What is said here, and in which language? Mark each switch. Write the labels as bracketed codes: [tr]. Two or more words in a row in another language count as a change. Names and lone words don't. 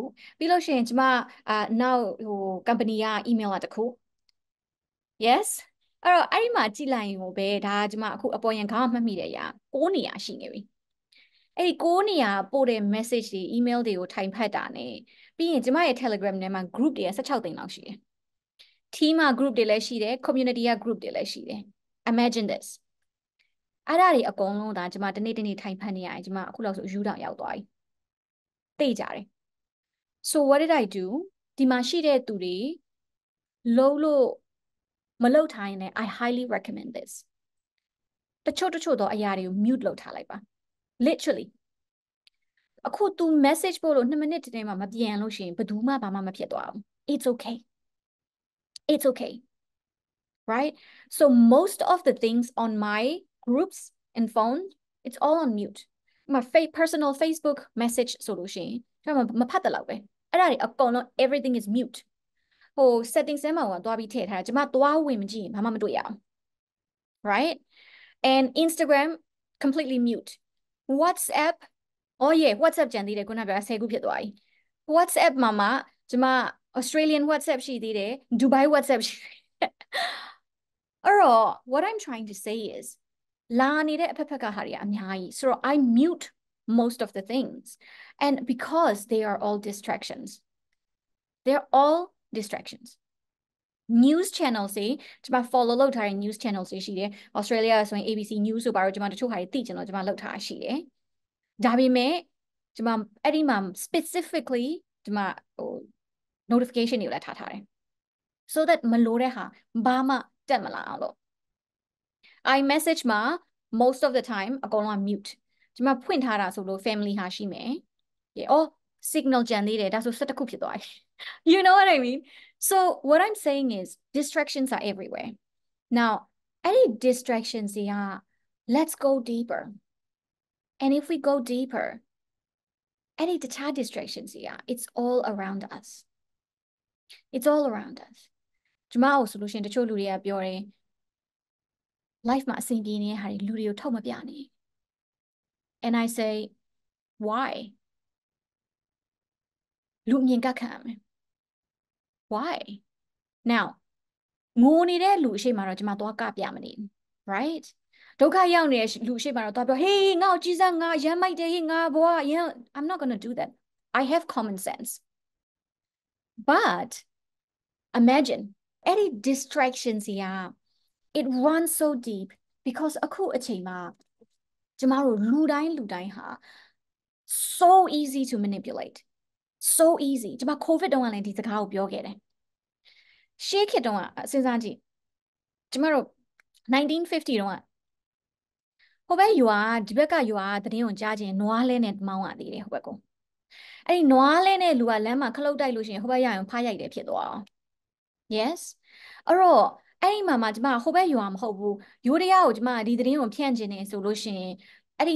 [my] ပြီးလို့ရှိရင်ကျမနောက်company က email ကတခု yes အဲ့တော့အဲ့ဒီမှာကြည့်လိုက်ရင်ပဲဒါကကျမအခုအပေါ်ရင်ခေါင်းမှတ်မိတဲ့အရာ6နေရာရှိနေပြီအဲ့ဒီ6 နေရာပို့တဲ့ message တွေ email တွေကိုထိုင်ဖတ်တာ ਨੇ ပြီးရင်ကျမရဲ့ Telegram ထဲမှာ group တွေက16သိန်းလောက်ရှိတယ် team က group တွေလည်းရှိတယ် community က group တွေလည်းရှိတယ် [en] imagine this [my] အဲ့ဒါတွေအကုန်လုံးဒါကျမတနေ့ထိုင်ဖတ်နေရတယ်ကျမအခုလောက်ဆိုယူတောင်ရောက်သွားပြီသိကြတယ် [en] so what did I do [my] ဒီမှာရှိတဲ့သူတွေလုံးလို့မလုပ်ထားရင်လည်း [en] I highly recommend this [my] တချို့တော့အရာတွေကို mute လုပ်ထားလိုက်ပါ literally အခု तू message ပို့လို့2မိနစ်တည်းမှမပြန်လို့ရှိရင်ဘယ်သူမှဘာမှမဖြစ်သွားဘူး it's [en] okay right so most of the things on my groups and phone it's all on mute my personal Facebook message [my] ဆိုလို့ရှိရင်ကျွန်တော်မဖတ်တလောက်ပဲအဲ့ဒါတွေအကုန်လုံး [en] everything is mute [my] ဟို settings ထဲမှာသွားပြီးထည့်ထားတာကျွန်မသွားဝင်မကြည့်ရင်ဘာမှမတွေ့ရအောင် [en] right and Instagram completely mute WhatsApp oh yeah WhatsApp [my] ကြံသေးတယ်ခုနကပြော10ခု ဖြစ်သွားပြီ WhatsApp မှာကျွန်မ Australian WhatsApp ရှိသေးတယ် Dubai WhatsApp ရှိသေးတယ်အဲ့တော့ [en] what I'm trying to say is [my] လာနေတဲ့အဖက်ဖက်ကဟာတွေကအများကြီးဆိုတော့ [en] I mute most of the things and because they are all distractions they're all distractions news channels [my] တွေကျွန်မ follow လုပ်ထားတဲ့ [en] news channels [my] တွေရှိတယ် Australia ဆိုရင် ABC News ဆိုပါတော့ကျွန်မတချို့ဟာတွေသိချင်တော့ကျွန်မလုပ်ထားရှိတယ်ဒါပေမဲ့ကျွန်မအဲ့ဒီမှာ specifically ကျွန်မဟို notification တွေကိုလည်းထားထားတယ် [en] so that [my] မလိုတဲ့ဟာဘာမှတက်မလာအောင်လို့ iMessage မှာ [en] most of the time [my] အကုန်လုံး က mute ကျွန်မဖွင့်ထားတာဆိုလို့ family ဟာရှိမယ် [en] oh signal [my] ကြံသေးတယ်ဒါဆို17ခုဖြစ် [en] သွားပြီ you know what I mean so what I'm saying is distractions are everywhere now any distractions yeah let's go deeper and if we go deeper any distractions yeah it's all around us it's all around us [my] ကျွန်မတို့ဆိုလို့ရှိရင်တချို့လူတွေကပြောတယ် [en] life [my] မှာအဆင်ပြေနေတဲ့ဟာတွေလူတွေကိုထုတ်မပြနဲ့ [en] and I say why [my] လူမြင်ကခံရမယ် [en] why now [my] ငိုနေတဲ့လူအရှိမတော့ကျွန်မသွားကပြမနေ right ဒုက္ခရောက်နေတဲ့လူအရှိမတော့သွားပြော hey ငါ့ကိုကြည်စမ်းငါရမ်းမိုက်တယ် hey ငါဘွား [en] I'm not going to do that I have common sense but imagine any distractions yeah it runs so deep because [my] အခုအချိန်မှာကျမတို့လူတိုင်းဟာ [en] so easy to manipulate so easy [my] ကျမ covid တုန်းကလည်းဒီစကားကိုပြောခဲ့တယ်ရှေးခေတ်တုန်းကစဉ်းစားကြည့် ကျမတို့1950တုန်းကဟိုဘက်ရွာဒီဘက်ကရွာသတင်းကိုကြားခြင်းနွားလဲနဲ့မောင်းရသေးတယ်ဟိုဘက်ကိုအဲ့ဒီနွားလဲနဲ့လူကလမ်းမှာခလုတ်တိုက်လို့ရှိရင်ဟိုဘက်ရရင်ဖားရိုက်တယ်ဖြစ်သွားအောင် yes အဲ့တော့အဲ့ဒီမှာကျမဟိုဘက်ရွာမဟုတ်ဘူးရိုးတရားကိုကျမဒီသတင်းကိုဖြန့်ခြင်းနေဆိုလို့ရှိရင်အဲ့ဒီ